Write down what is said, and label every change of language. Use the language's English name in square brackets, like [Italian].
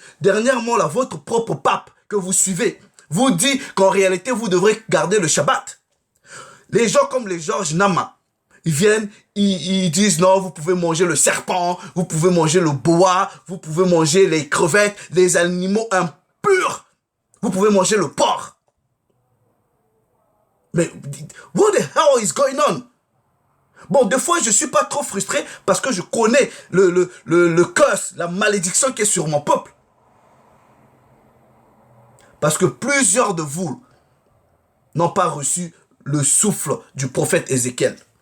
[French] Dernièrement, là, votre propre pape que vous suivez vous dit qu'en réalité, vous devrez garder le Shabbat. Les gens comme les Georges Nama, ils viennent, ils disent non, vous pouvez manger le serpent, vous pouvez manger le boa, vous pouvez manger les crevettes, les animaux impurs. Vous pouvez manger le porc. [English] Mais, what the hell is going on? [French] Bon, des fois, je suis pas trop frustré parce que je connais le curse, la malédiction qui est sur mon peuple. Parce que plusieurs de vous n'ont pas reçu le souffle du prophète Ézéchiel.